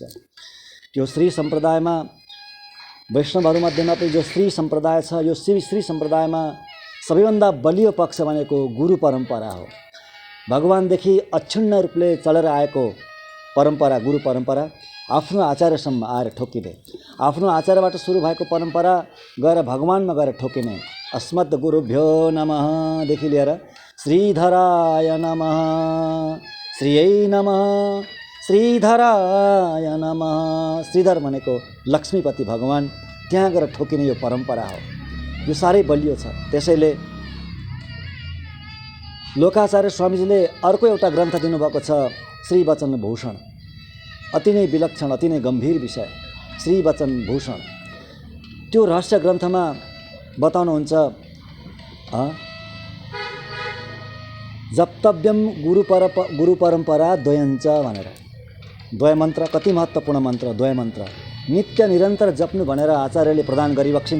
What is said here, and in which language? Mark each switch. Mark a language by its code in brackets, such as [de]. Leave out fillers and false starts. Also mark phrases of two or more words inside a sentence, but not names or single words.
[ne] त्यो श्री सम्प्रदायमा वैष्णवहरूमध्येमा पनि जो श्री सम्प्रदाय छ, यो श्री सम्प्रदायमा सबैभन्दा बलियो पक्ष भनेको गुरु परम्परा हो। भगवानदेखि अक्षुण्ण रूपले चलेर आएको परम्परा, गुरु परम्परा आफ्नो आचार्यसम्म आएर ठोकिने, आफ्नो आचार्यबाट सुरु भएको परम्परा गएर भगवानमा गएर ठोकिने। [sa] अस्मद् गुरुभ्यो नमः [ne] देखि लिएर [sa] श्रीधराय नमः, श्रीयै नमः, श्रीधराय नमः। [ne] श्रीधर भनेको लक्ष्मीपति भगवान, त्यहाँ गएर ठोकिने यो परम्परा हो। यो साह्रै बलियो छ। त्यसैले लोकाचार्य स्वामीजीले अर्को एउटा ग्रन्थ दिनुभएको छ, श्री वचन भूषण। अति नै विलक्षण अति नै गम्भीर विषय श्री वचन भूषण। त्यो रहस्य ग्रन्थमा बताउनुहुन्छ [sa] जप्तव्यम गुरु परम्परा द्वयञ्च [ne] भनेर। द्वय मन्त्र कति महत्त्वपूर्ण मन्त्र, द्वय मन्त्र नित्य निरन्तर जप्नु भनेर आचार्यले प्रदान गरिबक्सिन्छ।